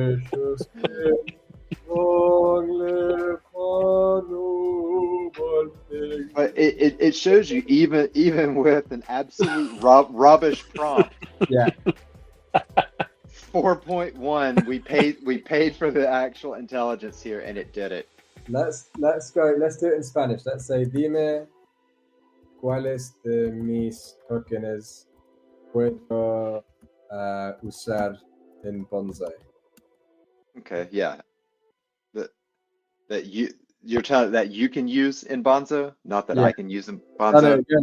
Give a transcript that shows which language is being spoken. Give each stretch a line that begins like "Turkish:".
English: precious gift, long live our noble king. But it shows you even with an absolute rubbish prompt. Yeah. 4.1, we paid for the actual intelligence here, and it did it. Let's go. Let's do it in Spanish. Let's say,
Spanish: dime cuáles de mis tokens puedo usar en Bonzo.
English: Okay, yeah. That you're telling that you can use in Bonzo, not that I can use in Bonzo.